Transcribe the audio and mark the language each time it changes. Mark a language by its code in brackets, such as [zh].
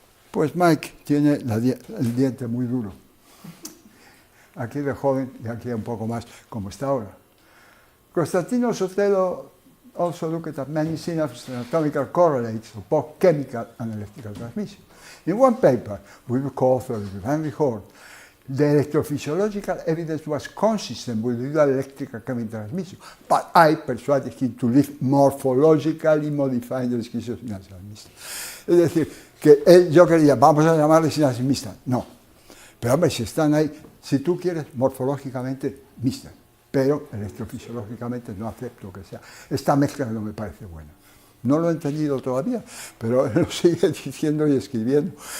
[es] Pues Mike tiene el diente muy duro. Aquí de joven y aquí un poco más, como está ahora. [en] Constantino Sotelo also looked at many synapse anatomical correlates of both chemical and electrical transmission. In one paper, we co-authored with Henry Horn, the electrophysiological evidence was consistent with the electrical chemical transmission, but I persuaded him to leave morphologically modifying the description of synapses mixtas. [es] Es decir, que yo quería, vamos a llamarle sinapsis mixtas. No. Pero hombre, si están ahí, si tú quieres, morfológicamente mixtas, pero electrofisiológicamente no acepto que sea. Esta mezcla no me parece buena. No lo he entendido todavía, pero lo sigue diciendo y escribiendo.